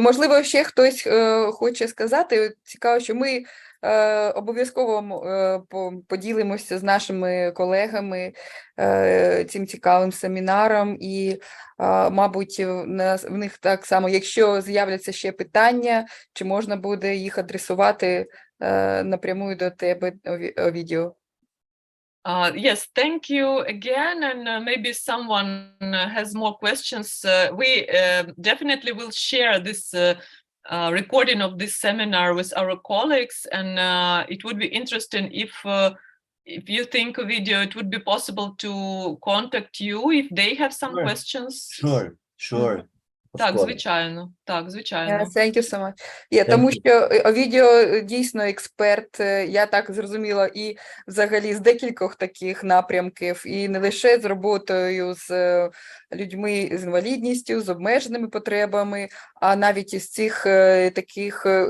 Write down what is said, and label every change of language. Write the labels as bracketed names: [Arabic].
[Ukrainian] Можливо, ще хтось хоче сказати. Цікаво, що ми обов'язково поділимося з нашими колегами цим цікавим семінаром і, мабуть, в них так само, якщо з'являться ще питання, чи можна буде їх адресувати напряму до тебе, Овідіу. [English] Yes, thank you again, and maybe someone has more questions. We definitely will share this recording of this seminar with our colleagues, and it would be interesting if you think, Ovідіу, it would be possible to contact you if they have some questions. Sure. [Ukrainian] Так, звичайно. Так, звичайно. [English] Thank you so much. [Ukrainian] Тому що Овідіу дійсно експерт, я так зрозуміла, і взагалі з декількох таких напрямків, і не лише з роботою з людьми з інвалідністю, з обмеженими потребами, а навіть із цих таких